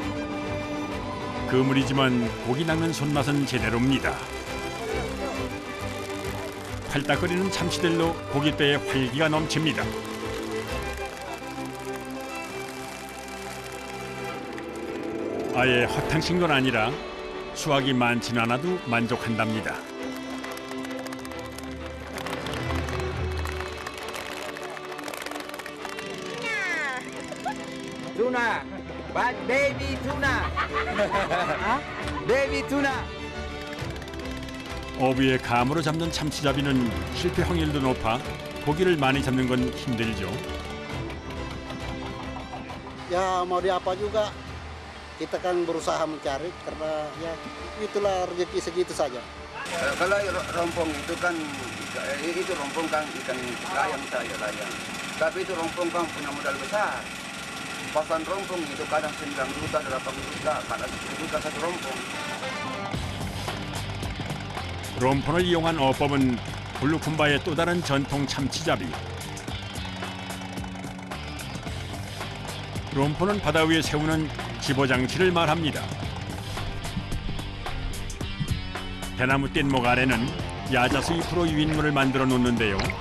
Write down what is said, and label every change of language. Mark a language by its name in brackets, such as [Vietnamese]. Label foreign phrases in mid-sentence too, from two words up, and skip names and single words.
[Korean] 그물이지만 고기 낚는 손맛은 제대로입니다. 팔딱거리는 참치들로 고깃배에 활기가 넘칩니다. 아예 허탕친 건 아니라 수확이 많지는 않아도 만족한답니다. [English] Tuna. But baby tuna. Hah? Baby tuna. [Korean] 어부의 감으로 잡는 참치잡이는 실패 확률도 높아 고기를 많이 잡는 건 힘들죠. [Indonesian] Ya mau di apa juga kita kan berusaha mencari karena ya itulah rezeki segitu saja. Kalau rompong itu kan itu rompong kan ikan layang saja layang. Tapi itu rompong kan punya modal besar. Pasan rompong itu kadang 9 juta, 8 juta, kadang 10 juta satu rompong. [Korean] 롬폰을 이용한 어법은 블루쿰바의 또 다른 전통 참치잡이. 롬폰은 바다 위에 세우는 집어장치를 말합니다. 대나무 뗏목 아래는 야자수 잎으로 유인물을 만들어 놓는데요.